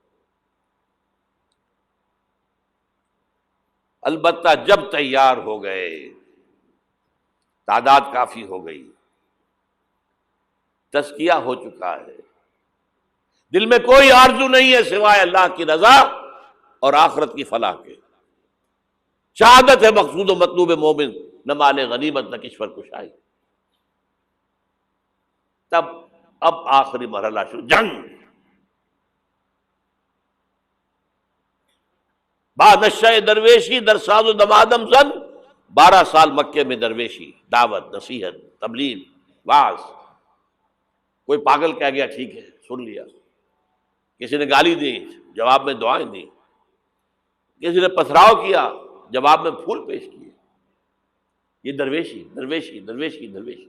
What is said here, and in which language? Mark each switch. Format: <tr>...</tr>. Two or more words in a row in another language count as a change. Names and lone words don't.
<ur>البتہ جب تیار ہو گئے، تعداد کافی ہو گئی، تزکیہ ہو چکا ہے، دل میں کوئی آرزو نہیں ہے سوائے اللہ کی رضا اور آخرت کی فلاح کے، شہادت ہے مقصود و مطلوب مومن، نہ مال غنیمت نہ کشور کشائی۔ تب اب آخری مرحلہ شروع، جنگ۔</ur> <fa>بعد نشہ درویشی در ساز و دمادم زن،</fa> <ur>12 سال مکے میں درویشی، دعوت، نصیحت، تبلیغ، وعظ۔ کوئی پاگل کہہ گیا، ٹھیک ہے، سن لیا، کسی نے گالی دی، جواب میں دعائیں دی، کسی نے پتھراؤ کیا، جواب میں پھول پیش کیے۔ یہ درویشی درویشی درویشی درویشی۔</ur>